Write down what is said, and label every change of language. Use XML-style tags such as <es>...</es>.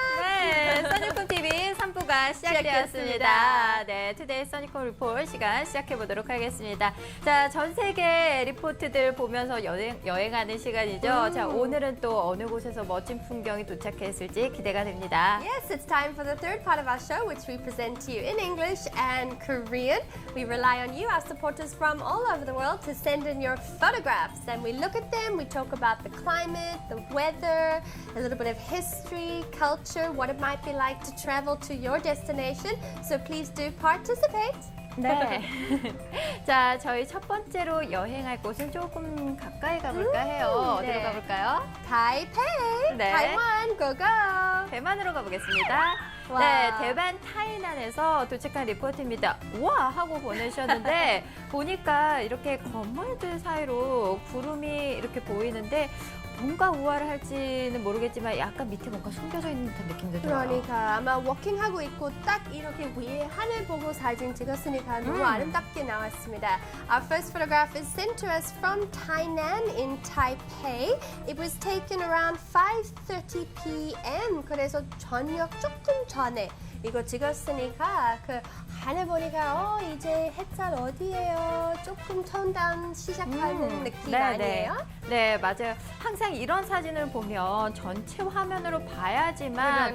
<ko>네, 써니콤 TV 3부가 시작되었습니다. 네, 투데이 써니콤 리포트 시간 시작해 보도록 하겠습니다. 자, 전 세계 리포트들 보면서 여행하는 시간이죠. 자, 오늘은 또 어느 곳에서 멋진 풍경이 도착했을지 기대가 됩니다.</ko> <en>Yes, it's time for the third part of our show, which we present to you in English and Korean. We rely on you, our supporters from all over the world, to send in your photographs. And we look at them, we talk about the climate, the weather, a little bit of history, culture, what it might be like to travel to your destination. So please do participate.</en> <ko>네. 자, 저희 첫 번째로 여행할 곳은 조금 가까이 가볼까 해요. 어디로 네. 가볼까요?</ko> <en>Taipei,</en> <ko>네.</ko> <en>Taiwan, go go.</en> <ko>대만으로 가보겠습니다. 와. 네, 대만 타이난에서 도착한 리포트입니다. 우와 하고 보내주셨는데 보니까 이렇게 건물들 사이로 구름이 이렇게 보이는데 뭔가 우화를 할지는 모르겠지만 약간 밑에 뭔가 숨겨져 있는 듯한 느낌도 들어요. 그러니까 아마 워킹하고 있고 딱 이렇게 위에 하늘 보고 사진 찍었으니까 너무 아름답게 나왔습니다.</ko> <en>Our first photograph is sent to us from Tainan in Taipei. It was taken around 5:30 p.m.</en> <ko>그래서 저녁 조금 전에 이거 찍었으니까 그 하늘 보니까 이제 햇살 어디예요? 조금 톤다운 시작하는 느낌 아니에요? 네, 맞아요. 항상 이런 사진을 보면 전체 화면으로 봐야지만</ko>